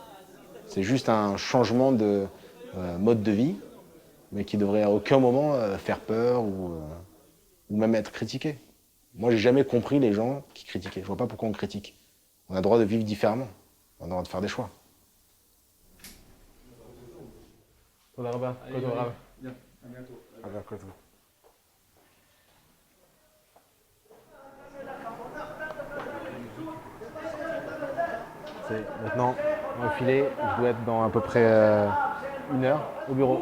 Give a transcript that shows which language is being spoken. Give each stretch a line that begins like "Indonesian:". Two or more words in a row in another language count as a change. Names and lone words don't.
French: C'est juste un changement de mode de vie, mais qui devrait à aucun moment faire peur ou même être critiqué. Moi, j'ai jamais compris les gens qui critiquaient. Je vois pas pourquoi on critique. On a le droit de vivre différemment. On a le droit de faire des choix.
Hebrew: תודה רבה. כל טוב רב.
French: Maintenant, on va filer. Je dois être dans à peu près 1 heure au bureau.